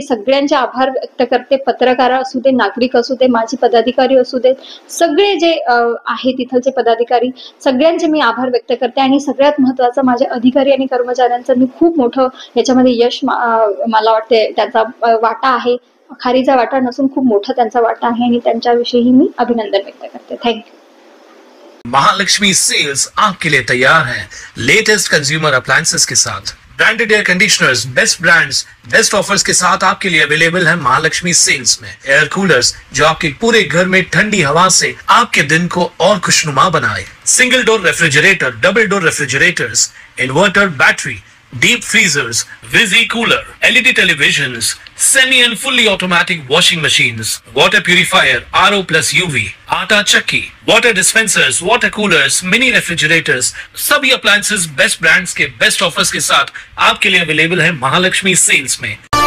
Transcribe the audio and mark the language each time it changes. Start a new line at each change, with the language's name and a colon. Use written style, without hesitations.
Marathi: सगळ्यांचे आभार व्यक्त करते. पत्रकार असू दे, नागरिक असू दे, माजी पदाधिकारी असू दे, सगळे जे आहेत तिथलचे पदाधिकारी, सगळ्यांचे मी आभार व्यक्त करते. आणि सगळ्यात महत्त्वाचं माझ्या अधिकारी आणि कर्मचाऱ्यांचं मी खूप मोठं याच्यामध्ये यश मला वाटते त्याचा वाटा आहे. खारीचा वाटा नसून खूप मोठा त्यांचा वाटा आहे आणि त्यांच्याविषयी मी अभिनंदन व्यक्त करते. थँक्यू.
Hindi: महालक्ष्मी सेल्स आपके लिए तैयार है लेटेस्ट कंज्यूमर अप्लायंसेस के साथ. Branded air conditioners, best brands, best offers के साथ आपके लिए अवेलेबल है महालक्ष्मी सेल्स में. एयर कूलर्स जो आपके पूरे घर में ठंडी हवा से आपके दिन को और खुशनुमा बनाए. Single door refrigerator, double door refrigerators, inverter battery, deep freezers, Visi cooler, LED televisions, semi and fully automatic washing machines, water purifier, RO plus UV, आटा चक्की, water dispensers, water coolers, mini refrigerators, सभी appliances best brands के best offers के साथ आपके लिए available है Mahalakshmi sales में.